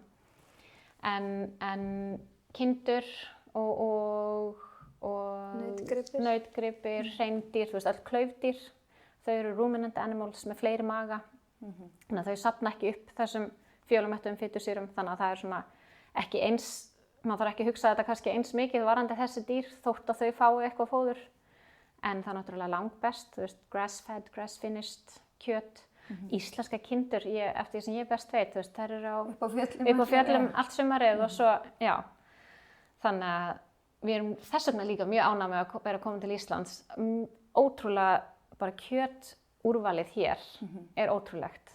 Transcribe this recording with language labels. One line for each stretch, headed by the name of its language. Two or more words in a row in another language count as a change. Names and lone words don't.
Icelandic: En kindur og nautgripir, hreindýr, öll klaufdýr, þau eru
English: ruminant animals
Icelandic: með fleiri maga. Þannig að þau safna ekki upp þessum fjölómettuðum fitusýrum, þannig að það er svona ekki eins, maður þarf ekki að hugsa þetta kannski eins mikið varðandi þessi dýr þótt að þau fái eitthvað fóður. En það er náttúrulega langbest,
English: grass-fed, grass-finished kjöt.
Icelandic: Íslenska kindur, eftir því sem ég best veit, þær eru upp á fjöllum allt sumarið og svo, já. Þannig að við erum þess vegna líka mjög ánægð með að vera komin til Íslands. Ótrúlega bara kjöt úrvalið hér ótrúlegt.